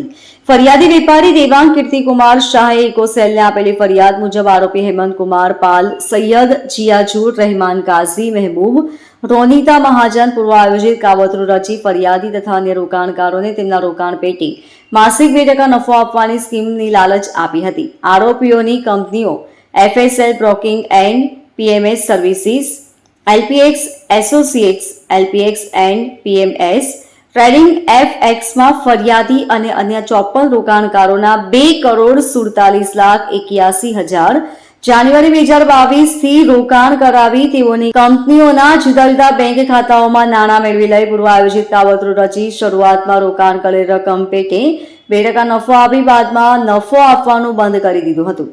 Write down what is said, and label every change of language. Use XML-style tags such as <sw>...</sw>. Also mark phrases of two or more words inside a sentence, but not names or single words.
<gu>ફરિયાદી વેપારી દેવાંગ કીર્તિકુમાર શાહે ઇકોસેલને આપેલી ફરિયાદ મુજબ આરોપી હેમંત કુમાર પાલ, સૈયદ જીયાજુર રહેમાન, કાઝી મહેબૂબ, રોનિતા મહાજન પૂર્વ આયોજિત કાવતરું રચી ફરિયાદી તથા અન્ય રોકાણકારોને તેમના રોકાણ પેટી માસિક 2% નફો આપવાની સ્કીમની લાલચ આપી હતી. આરોપીઓની કંપનીઓ FSL Broking and PMS Services, LPX Associates, LPX and PMS ટ્રેડિંગ FXમાં ફરિયાદી અને અન્ય 54 રોકાણકારોના 2,47,81,000 જાન્યુઆરી 2022 થી રોકાણ કરાવી તેઓની કંપનીઓના જુદા જુદા બેંક ખાતાઓમાં નાણાં મેળવી લઈ પૂર્વ આયોજિત કાવતરું રચી શરૂઆતમાં રોકાણ કરેલ રકમ પેટે 2% નફો આપી બાદમાં નફો આપવાનું બંધ કરી દીધું હતું.</gu>